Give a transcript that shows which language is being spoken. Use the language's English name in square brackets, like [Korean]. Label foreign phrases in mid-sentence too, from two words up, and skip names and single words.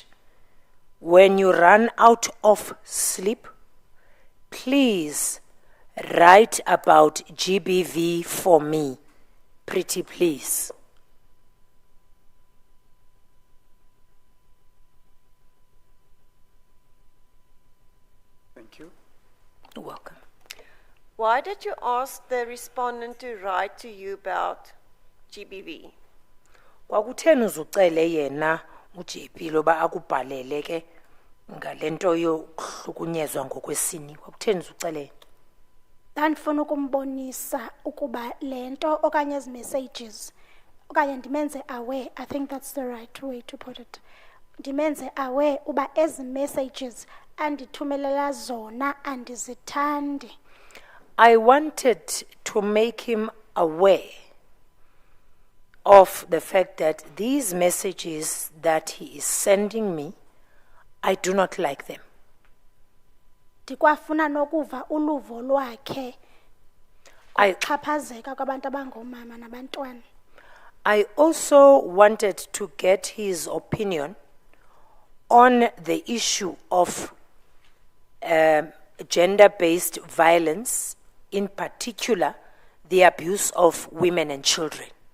[English] When you run out of sleep, please write about GBV for me, pretty please. Thank you. You're welcome. Why did you ask the respondent to write to you about GBV? [Xhosa] Kwakutheni uzucele yena uJP loba akubhalele ke ngalento yokuhlukunyezwa ngokwesini? Kwakutheni uzucele? Ndandifuna ukumbonisa ukuba lento okanye ezi messages okanye ndimenze aware, [English] I think that's the right way to put [Xhosa] it. Ndimenze aware uba ezi messages andithumelela zona andizithandi. [English] I wanted to make him aware of the fact that these messages that he is sending me, I do not like them. [Xhosa] Ndikwafuna nokuva uluvo lwakhe ukuxhaphazeka kwabantu abangomama nabantwana. [English] I also wanted to get his opinion on the issue of gender-based violence, in particular, the abuse of women and children.